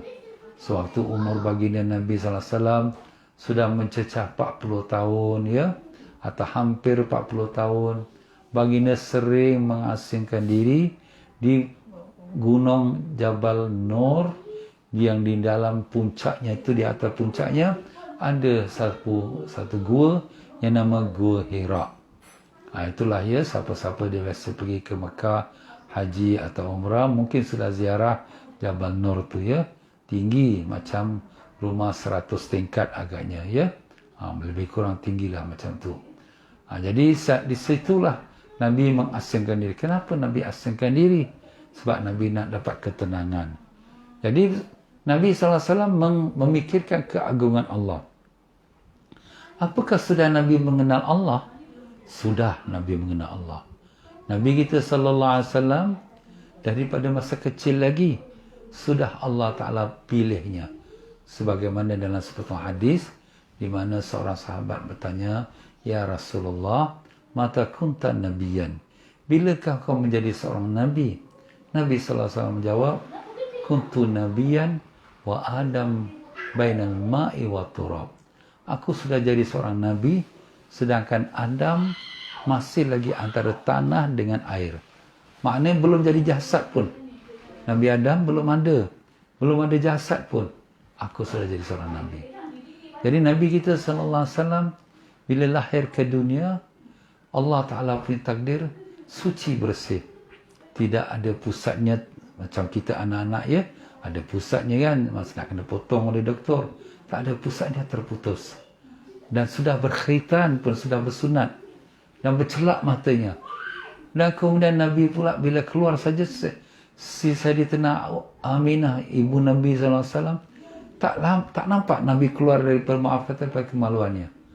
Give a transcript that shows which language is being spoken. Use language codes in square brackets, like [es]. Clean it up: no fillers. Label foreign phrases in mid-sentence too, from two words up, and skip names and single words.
[ms] Sewaktu umur baginda Nabi [ar] صلى الله عليه وسلم [ms] sudah mencecah 40 tahun, ya, atau hampir 40 tahun. baginda sering mengasingkan diri di gunung Jabal Nur, yang di dalam puncaknya itu, di atas puncaknya ada satu gua yang nama Gua Hira. Itulah ya, siapa-siapa dia biasa pergi ke Mekah haji atau umrah mungkin sudah ziarah Jabal Nur tu ya. Tinggi macam rumah 100 tingkat agaknya ya. Lebih kurang tinggilah macam tu. Jadi di situlah Nabi mengasingkan diri. Kenapa Nabi asingkan diri? Sebab Nabi nak dapat ketenangan. Jadi Nabi SAW memikirkan keagungan Allah. Apakah sudah Nabi mengenal Allah? Sudah Nabi mengenal Allah. Nabi kita SAW daripada masa kecil lagi sudah Allah Ta'ala pilihnya. Sebagaimana dalam sepotong hadis di mana seorang sahabat bertanya, [ar] "يا رسول الله, متى كنت نبيا? [ms] Bilakah kau menjadi seorang nabi?" Nabi SAW menjawab, [ar] "كنت نبيا وآدم بين الماء والتراب." [ms] Aku sudah jadi seorang nabi, sedangkan Adam masih lagi antara tanah dengan air. Maknanya belum jadi jasad pun. Nabi Adam belum ada jasad pun. Aku sudah jadi seorang nabi. Jadi Nabi kita SAW bila lahir ke dunia, Allah Ta'ala punya takdir suci bersih. Tidak ada pusatnya macam kita anak-anak ya. Ada pusatnya kan, masa nak kena potong oleh doktor. Tak ada pusatnya, terputus. Dan sudah berkhaitan pun, sudah bersunat. Dan bercelak matanya. Dan kemudian Nabi pula bila keluar saja, si Sayyidatina Aminah, ibu Nabi SAW, tak nampak Nabi keluar daripada, maaf kata, daripada kemaluannya.